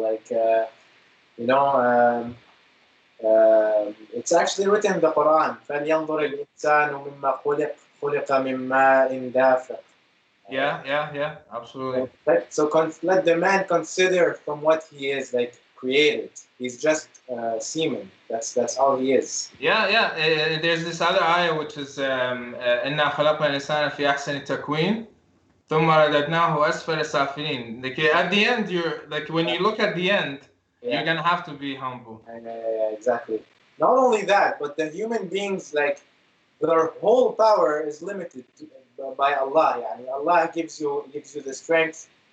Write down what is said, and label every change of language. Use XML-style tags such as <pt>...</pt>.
<en>Like, you know, it's actually written in the Quran.</en> <ar>فَلْيَنْظُرِ الْإِنسَانُ مِمَّا خُلِقَ مِنْ مَاءٍ دَافِقٍ.</ar> <en>Yeah, absolutely. So let the man consider from what he is, like, created. He's just semen. That's all he is. Yeah. There's this other ayah which is</en> <ar>إِنَّا خَلَقْنَا الْإِنسَانَ فِي أَحْسَنِ تَقْوِيمٍ ثُمَّ رَدَدْنَاهُ أَسْفَلَ سَافِلِينَ.</ar> <en>Like at the end, you're like when you look at the end, you're gonna have to be humble. Exactly. Not only that, but the human beings, like, their whole power is limited by Allah. Yani Allah gives you the strength.</en>